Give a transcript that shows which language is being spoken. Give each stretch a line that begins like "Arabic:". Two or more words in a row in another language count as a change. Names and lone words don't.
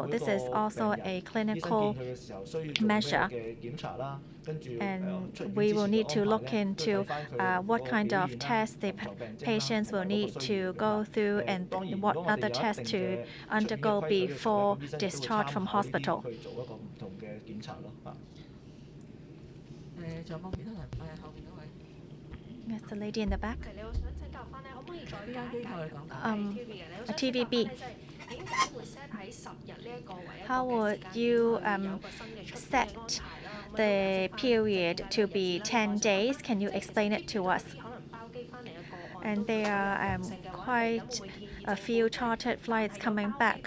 English: This is also a clinical measure, and we will need to look into what kind of tests the patients will need to go through and what other tests to undergo before discharge from hospital.
Cantonese: 仲有冇其他人？後邊嗰位。
English: Yes, the lady in the back.
Cantonese: 邊間機構你講？ TVB.
English: How would you set the period to be 10 days? Can you explain it to us? And there are quite a few chartered flights coming back.